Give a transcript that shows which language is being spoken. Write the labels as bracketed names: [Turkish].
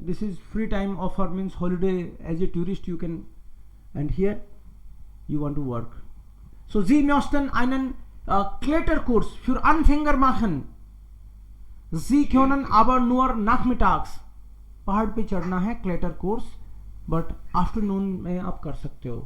[English] this is free time offer means holiday as a tourist you can, and here you want to work. [German] So Sie möchten einen Kletterkurs für Anfänger machen. Sie können aber nur nachmittags [Hindi] पहाड़ पे चढ़ना है clutter course but afternoon में आप कर सकते हो.